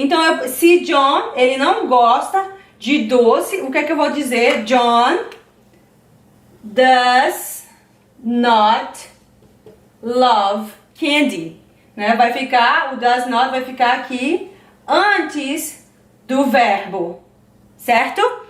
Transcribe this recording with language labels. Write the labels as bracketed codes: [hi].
[pt] Então, se John, ele não gosta de doce, o que é que eu vou dizer? [en] John does not love candy, né? [pt] Vai ficar, o does not vai ficar aqui antes do verbo, certo?